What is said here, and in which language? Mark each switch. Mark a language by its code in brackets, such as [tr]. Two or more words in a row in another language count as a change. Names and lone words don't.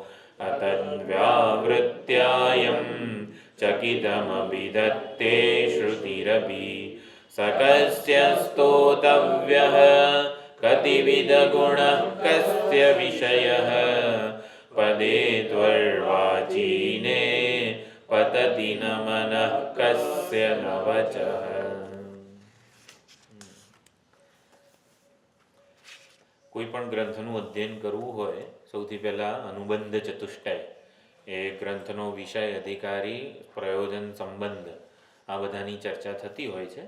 [sa] अतद्व्यावृत्यायं चकितमभिदत्ते श्रुतिरपि सकस्य स्तोतव्यः कतिविधगुणः कस्य विषयः पदे त्वर्वाचीने पतति न मनः कस्य न वचः। [gu] કોઈ પણ ગ્રંથનું અધ્યયન કરવું હોય સૌથી પહેલાં અનુબંધ ચતુષ્ટય એ ગ્રંથનો વિષય અધિકારી પ્રયોજન સંબંધ આ બધાની ચર્ચા થતી હોય છે.